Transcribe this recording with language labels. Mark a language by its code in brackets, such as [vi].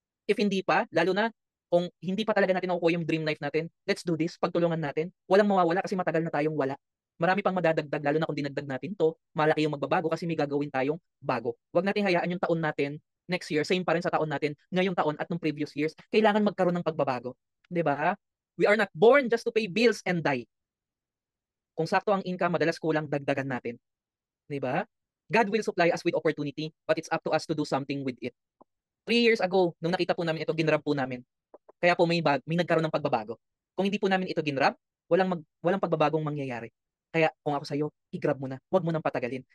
[tl] If hindi pa, lalo na kung hindi pa talaga natin nakukuha yung dream life natin, [en] let's do this, [tl] pagtulungan natin. Walang mawawala kasi matagal na tayong wala. Marami pang madadagdag, lalo na kung dinagdag natin to, malaki yung magbabago kasi may gagawin tayong bago. Huwag natin hayaan yung taon natin next year, same pa rin sa taon natin, ngayong taon at nung previous years. Kailangan magkaroon ng pagbabago. 'Di ba? [en] We are not born just to pay bills and die. [tl] Kung sakto ang income, madalas kulang, dagdagan natin. 'Di ba? [en] God will supply us with opportunity, but it's up to us to do something with it. [tl] 3 years ago, nung nakita po namin ito, ginrab po namin. Kaya po may nagkaroon ng pagbabago. Kung hindi po namin ito ginrab, walang pagbabagong mangyayari. Kaya kung ako sa'yo, i-grab mo na. Huwag mo nang patagalin.